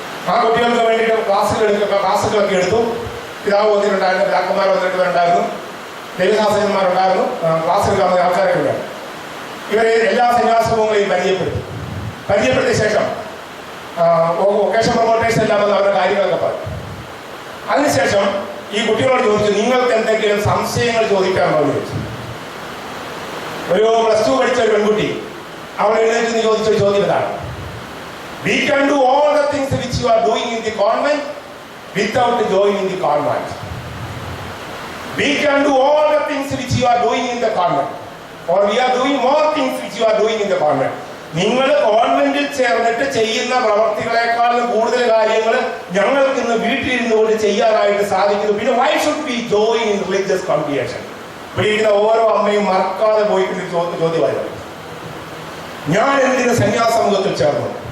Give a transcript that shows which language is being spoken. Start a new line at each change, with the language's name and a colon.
Malayalam: ആ കുട്ടികൾക്ക് വേണ്ടിയിട്ട് ക്ലാസ്സുകളൊക്കെ എടുത്തു. പിതാവ് വന്നിട്ടുണ്ടായിരുന്നു, പിതാക്കന്മാർ വന്നിട്ടുണ്ടായിരുന്നു, ദൈവശാസ്ത്രജ്ഞന്മാരുണ്ടായിരുന്നു, ക്ലാസ് എടുക്കാവുന്ന ആൾക്കാരൊക്കെ ഉണ്ടായിരുന്നു. ഇവരെ എല്ലാ സന്യാസവും പരിചയപ്പെടുത്തിയ ശേഷം വൊക്കേഷൻ പ്രൊമോട്ടേഴ്സ് എല്ലാം വന്ന് അവരുടെ കാര്യങ്ങളൊക്കെ പറഞ്ഞു. അതിനുശേഷം ഈ കുട്ടികളോട് ചോദിച്ചു, നിങ്ങൾക്ക് എന്തെങ്കിലും സംശയങ്ങൾ ചോദിക്കാമോ എന്ന് ചോദിച്ചു. ഒരു +2 പഠിച്ച ഒരു പെൺകുട്ടി അവൾ എഴുന്നേറ്റ് ചോദിച്ചൊരു ചോദ്യം ഇതാണ്:
English: We can do all the things which you are doing in the convent without joining the convent. We can do all the things which you are doing in the convent, or we are doing more things which you are doing in the convent.
Malayalam: നിങ്ങൾ കോൺവെന്റിൽ ചേർന്നിട്ട് ചെയ്യുന്ന പ്രവർത്തികളെക്കാളും കൂടുതൽ കാര്യങ്ങൾ ഞങ്ങൾക്ക് ഇന്ന് വീട്ടിലിരുന്നുകൊണ്ട് ചെയ്യാനായിട്ട് സാധിക്കുന്നു. പിന്നെ
English: why should we join in religious congregation?
Malayalam: ഇവിടെ ഓരോ അമ്മയും മറക്കാതെ പോയിട്ട് ചോദ്യമായിരുന്നു, ഞാൻ എന്തിന് സന്യാസ സമൂഹത്തിൽ ചേർന്നു?